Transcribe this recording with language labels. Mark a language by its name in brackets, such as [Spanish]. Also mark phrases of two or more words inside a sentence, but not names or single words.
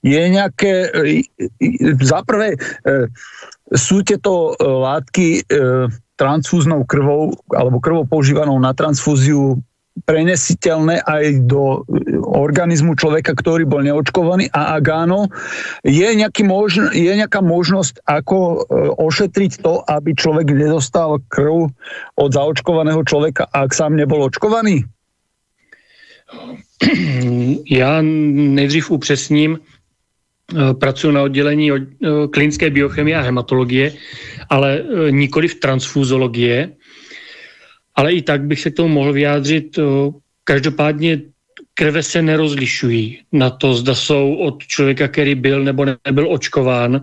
[Slovak] je nejaké, za prvé, sú tieto látky transfúznou krvou alebo krvou používanou na transfúziu prenesiteľné aj do organizmu človeka, ktorý bol neočkovaný, a ak áno, je nejaká možnosť, ako ošetriť to, aby človek nedostal krv od zaočkovaného človeka, ak sám nebol očkovaný? [Czech] Já nejdřív upřesním, pracuji na oddělení klinické biochemie a hematologie, ale nikoliv transfuzologie. Ale i tak bych se k tomu mohl vyjádřit. Každopádně krve se nerozlišují na to, zda jsou od člověka, který byl nebo nebyl očkován.